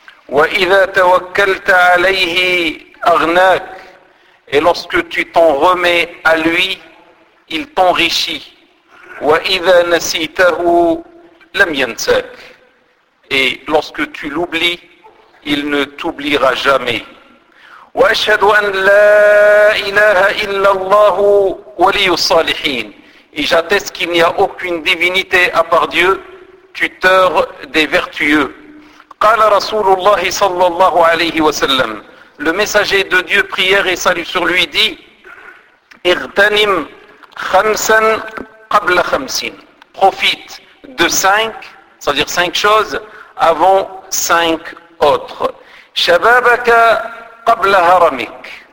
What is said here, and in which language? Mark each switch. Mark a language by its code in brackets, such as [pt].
[ar] وإذا توكلت عليه أغناك. [fr] Et lorsque tu t'en remets à lui, il t'enrichit. [ar] وإذا نسيته لم ينساك. [fr] Et lorsque tu l'oublies, il ne t'oubliera jamais. [ar] وأشهد أن لا إله إلا الله ولي الصالحين. [fr] Et j'atteste qu'il n'y a aucune divinité à part Dieu, tuteur des vertueux. [ar] قال رسول الله صلى الله عليه وسلم. [fr] Le messager de Dieu, prière et salut sur lui, dit [ar] اغتنم خمسا قبل خمسين. [fr] Profite de cinq, c'est-à-dire cinq choses, avant cinq autres. [ar] شبابك قبل هرمك.